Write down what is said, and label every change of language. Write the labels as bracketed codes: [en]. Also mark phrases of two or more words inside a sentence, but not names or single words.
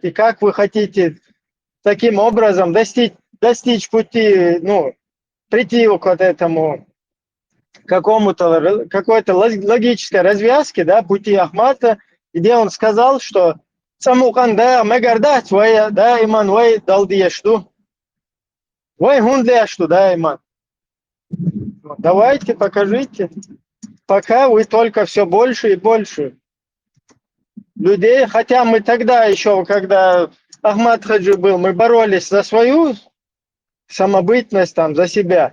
[ru] И как вы хотите таким образом достичь пути, ну, прийти к вот этому какой-то логической развязке, да, пути Ахмата, где он сказал, что Самуканда Мегарда твоя, да, [ce] иман, вай далдиешту. Вай гундешту, [ru] да, иман. Давайте, покажите. Пока вы только все больше и больше людей, хотя мы тогда еще, когда Ахмад Хаджи был, мы боролись за свою самобытность, там, за себя.